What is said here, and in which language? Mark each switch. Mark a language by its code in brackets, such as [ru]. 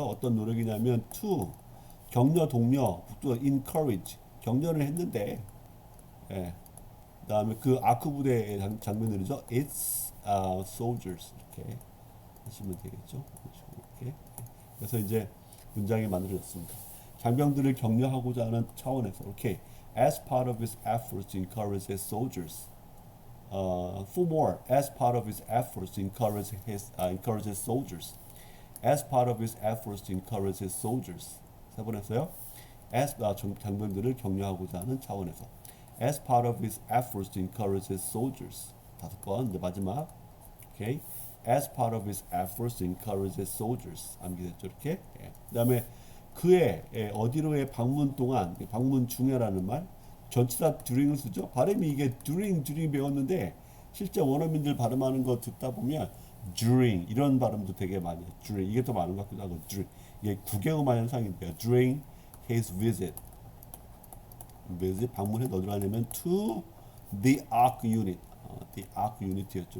[ko] 어떤 노력이냐면 to 격려 동료, 또 encourage 격려를 했는데, 그다음에 그 아크 부대의 장병들이죠. Its soldiers 이렇게 하시면 되겠죠. 이렇게. 그래서 이제 문장이 만들어졌습니다. 장병들을 격려하고자 하는 차원에서 이렇게 [en] as part of its efforts to encourage its soldiers. For more, as part of its efforts to encourage his soldiers. As part of his efforts to encourage his soldiers. [ko] 세 번 했어요. as 장병들을 격려하고자 하는 차원에서. [en] As part of his efforts to encourage his soldiers. [ko] 다섯 번. 이제 마지막. 오케이. [en] As part of his efforts to encourage his soldiers. [ko] 암기됐죠, 이렇게. 그다음에 그의 어디로의 방문 동안, 방문 중에라는 말, 전치사 during을 쓰죠. 발음이 이게 during 배웠는데 실제 원어민들 발음하는 거 듣다 보면 during 이런 발음도 되게 많이 해요. during 이게 더 많은 것 같기도 하고 during 이게 국영음화 현상인데요. [en] during his visit [ko] 방문해 어디로 가냐면 [en] to the ARC unit the ARC unit였죠.